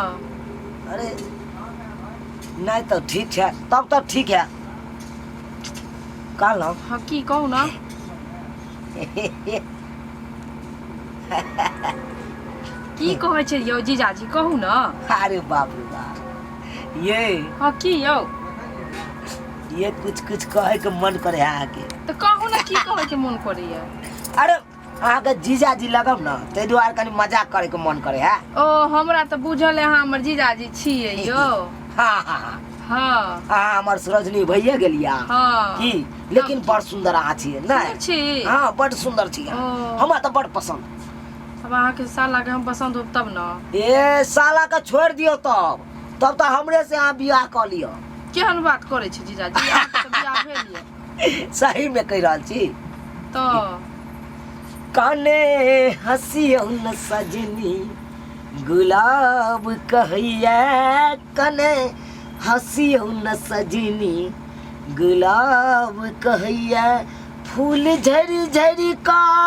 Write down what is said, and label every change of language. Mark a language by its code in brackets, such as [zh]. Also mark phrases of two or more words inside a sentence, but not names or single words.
[mai] अरे नहीं तो ठीक है तब तो ठीक है कहलौं हाँ की कहू ना की कहै छै यौ जीजाजी कहू ना अरे बाप रे बाप ये हाँ की यौ ये कुछ कहे के मन करे है आके तो कहू ना की कहै के मन करैया अरे अहाँ के जीजाजी लगब ना ते दुआरे कनी मजाक करे के मन करे है ओ हमरा तो बुझल है अहाँ हमर जीजाजी छियै यौ हाँ हाँ हाँ हाँ अहाँ हमर सरोजनी भइए गेलिया हाँ की लेकिन बड़ सुंदर अहाँ छियै ना सुन्दर छी हाँ बड़ सुंदर छियै ओ। हमरा तो बड़ पसंद अब अहाँ के साला के हम पसंद हो तब ना ए साला के छोड़ दियो तब तो हमरे से अहाँ बियाह कर लियो केहन बात करै छै जीजाजी अहाँ के तो बियाह भेल ये सही में कह रहल छी तो काने हंसियो न सजनी गुलाब कहिया कने हंसियो न सजनी गुलाब कहिया फूल झरी झरी का